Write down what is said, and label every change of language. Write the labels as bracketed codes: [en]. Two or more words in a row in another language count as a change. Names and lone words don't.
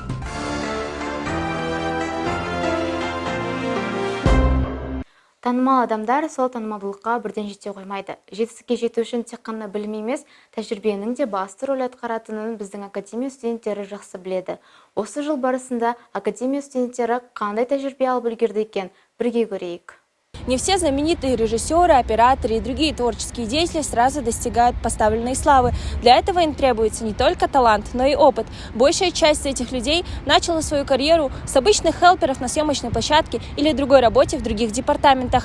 [kk] Танымал адамдар сол танымалдылыққа бірден жете қоймайды. Жетістікке жету үшін тек қана білім емес, тәжірибенің де басты рөл атқаратынын біздің академия студенттері жақсы біледі. Осы жыл барысында академия студенттері қандай тәжірибе алып үлгерді екен, бірге көрейік. [ru] Не все знаменитые режиссеры, операторы и другие творческие деятели сразу достигают поставленной славы. Для этого им требуется не только талант, но и опыт. Большая часть этих людей начала свою карьеру с обычных хелперов на съемочной площадке или другой работе в других департаментах.